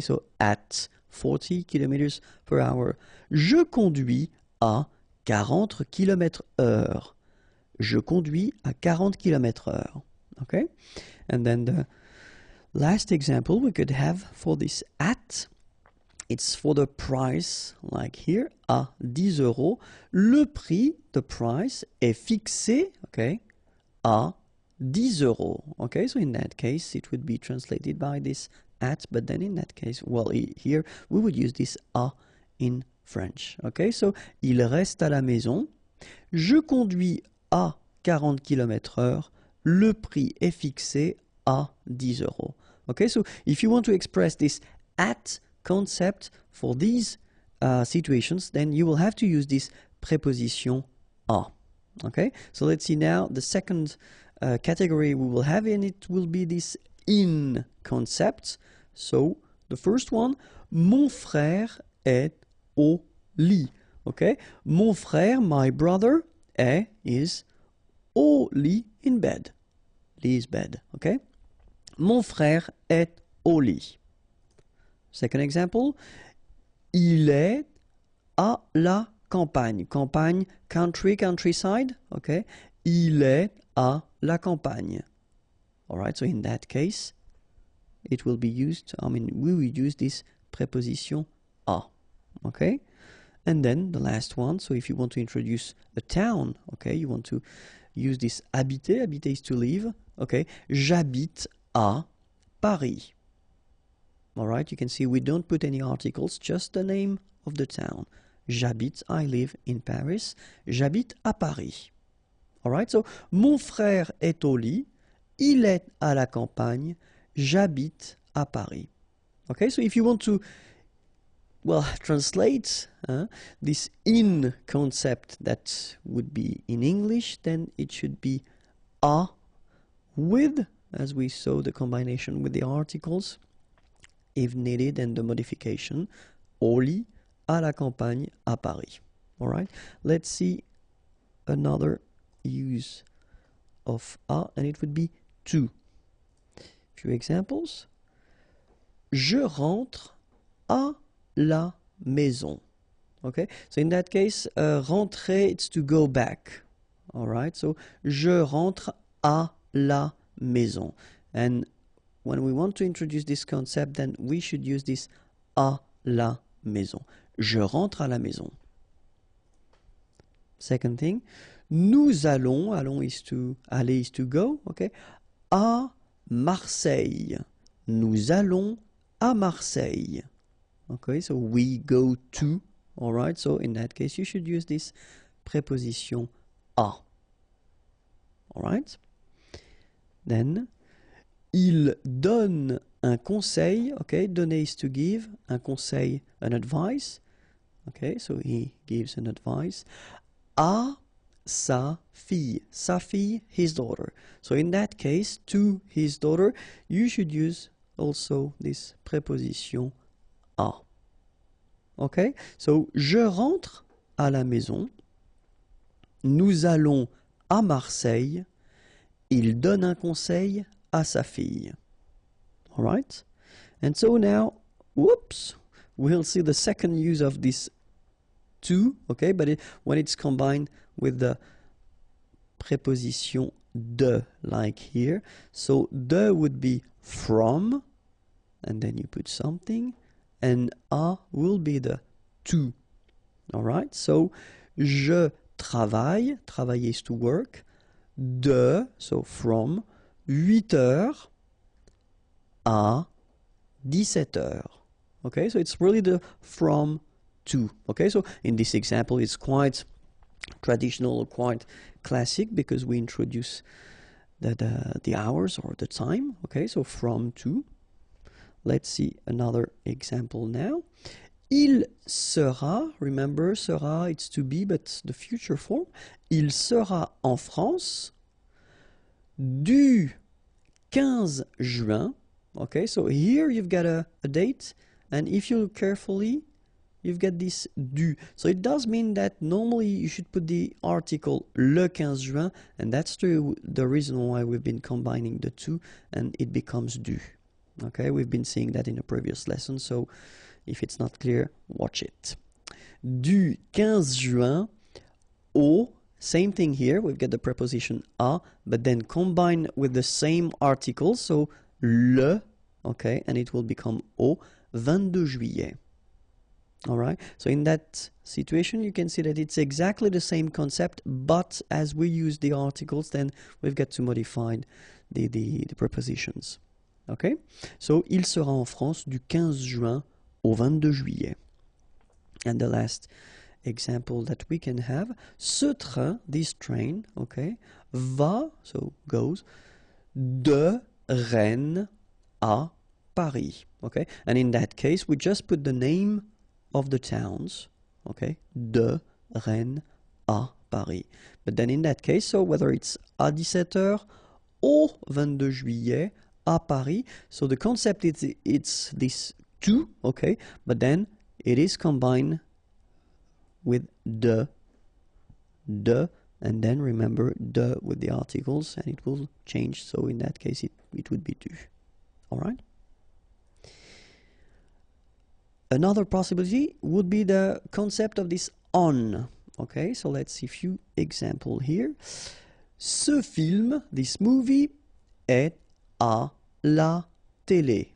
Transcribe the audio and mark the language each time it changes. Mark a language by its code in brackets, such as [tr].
[en] So at 40 km/h. [fr] Je conduis à 40 km/h. Je conduis à 40 km/h, okay? [en] And then the last example we could have for this at, it's for the price, like here, [fr] à 10 euros. Le prix, [en] the price, [fr] est fixé, okay, à 10 euros. [en] Okay, so in that case, it would be translated by this at, but then in that case, well, here, we would use this à in French. [fr] Okay, so, il reste à la maison. Je conduis à 40 km/h. Le prix est fixé à 10 euros. [en] Okay, so, if you want to express this at concept for these situations, then you will have to use this preposition à. Okay, so let's see now the second category we will have, and it will be this in concept. So the first one, [fr] mon frère est au lit. [en] Okay, [fr] mon frère, [en] my brother, is [fr] au lit, [en] in bed. Lit is bed. [fr] Okay, mon frère est au lit. [en] Second example, [fr] il est à la campagne. Campagne, country, countryside, okay? Il est à la campagne. [en] All right, so in that case, it will be used, we will use this preposition à, okay? And then the last one, so if you want to introduce a town, okay, you want to use this habiter. Habiter is to live. Okay, [fr] j'habite à Paris. [en] All right, you can see we don't put any articles, just the name of the town. [fr] J'habite, [en] I live in Paris. [fr] J'habite à Paris. All right, so mon frère est au lit. Il est à la campagne. J'habite à Paris. [en] Okay, so if you want to, well, translate this in concept that would be in English, then it should be à with, as we saw the combination with the articles, if needed, and the modification, [fr] au lit, à la campagne, à Paris. [en] All right, let's see another use of à, and it would be to. Few examples. [fr] Je rentre à la maison. [en] Okay, so in that case, rentrer, it's to go back. [fr] All right, so je rentre à la maison. [en] And when we want to introduce this concept, then we should use this [fr] à la maison. Je rentre à la maison. [en] Second thing, [fr] nous allons, [en] allons is to, aller is to go, okay, [fr] à Marseille. Nous allons à Marseille. [en] Okay, so we go to, all right, so in that case you should use this preposition à. All right. Then, [fr] il donne un conseil, [en] okay, donner is to give, un conseil, an advice, okay, so he gives an advice, [fr] à sa fille, [en] his daughter. So in that case, to his daughter, you should use also this preposition à. [fr] Okay, so je rentre à la maison, nous allons à Marseille, il donne un conseil à sa fille. [en] All right, and so now, whoops, we'll see the second use of this to, okay, but when it's combined with the preposition de, like here. So de would be from, and then you put something, and à will be the to. All right, so [fr] je travaille, [en] travailler is to work, de, so from, [fr] 8 heures à 17 heures. [en] Okay, so it's really the from to. Okay, so in this example it's quite traditional, quite classic, because we introduce the hours or the time. Okay, so from to. Let's see another example now. [fr] Il sera, [en] remember sera, it's to be, but the future form. [fr] Il sera en France du 15 juin. [en] Okay, so here you've got a date, and if you look carefully, you've got this du. So it does mean that normally you should put the article le 15 juin, and that's the reason why we've been combining the two, and it becomes du. Okay, we've been seeing that in a previous lesson, so if it's not clear, watch it. [fr] Du 15 juin au, [en] same thing here, we've got the preposition à, but then combined with the same article, so le, okay, and it will become [fr] au 22 juillet. [en] All right, so in that situation, you can see that it's exactly the same concept, but as we use the articles, then we've got to modify the prepositions. [fr] Okay, so il sera en France du 15 juin au 22 juillet. [en] And the last example that we can have, [fr] ce train, [en] this train, okay, va, so goes, [fr] de Rennes à Paris. [en] Okay, and in that case, we just put the name of the towns, okay, [fr] de Rennes à Paris. [en] But then in that case, so whether it's [fr] à 17h au 22 juillet à Paris, [en] so the concept is it's this to, okay, but then it is combined with de, and then remember de with the articles, and it will change, so in that case it would be du. All right. Another possibility would be the concept of this on. Okay, so let's see a few examples here. [fr] Ce film, [en] this movie, [fr] est à la télé.